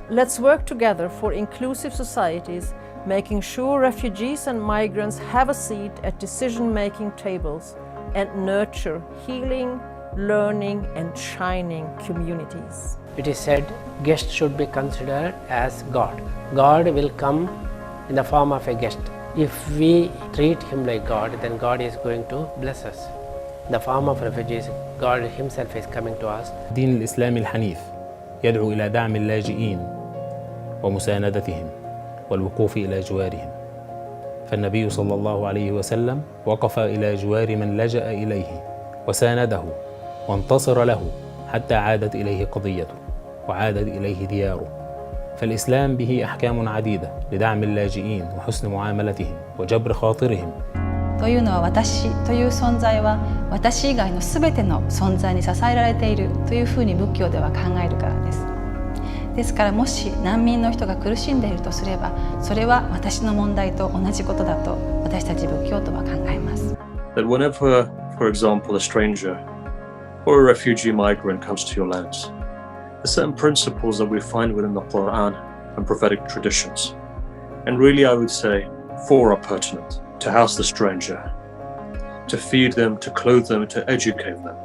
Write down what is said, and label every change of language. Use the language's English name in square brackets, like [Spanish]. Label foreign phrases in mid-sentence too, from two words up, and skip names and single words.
[English] Let's work together for inclusive societies, making sure refugees and migrants have a seat at decision-making tables and nurture healing, learning and shining communities. It is said guests should be considered as God. God will come in the form of a guest. If we treat him like God, then God is going to bless us. In the form of refugees, God himself is coming to us. [Arabic] الدين الإسلامي الحنيف يدعو إلى دعم اللاجئين ومساندتهم والوقوف إلى جوارهم. فالنبي صلى الله عليه وسلم وقف إلى جوار من لجأ إليه وسانده وانتصر له حتى عادت إليه قضيته وعادت إليه دياره. فالإسلام به أحكام عديدة لدعم اللاجئين وحسن معاملتهم وجبر خاطرهم. [Japanese] というのは私という存在は私以外のすべての存在に支えられているというふうに仏教では考えるからです。ですからもし難民の人が苦しんでいるとすれば、それは私の問題と同じことだと私たち仏教徒は考えます。 [English] That whenever, for example, a stranger or a refugee migrant comes to your lands, there's certain principles that we find within the Quran and prophetic traditions. And really, I would say, four are pertinent: to house the stranger, to feed them, to clothe them, to educate them.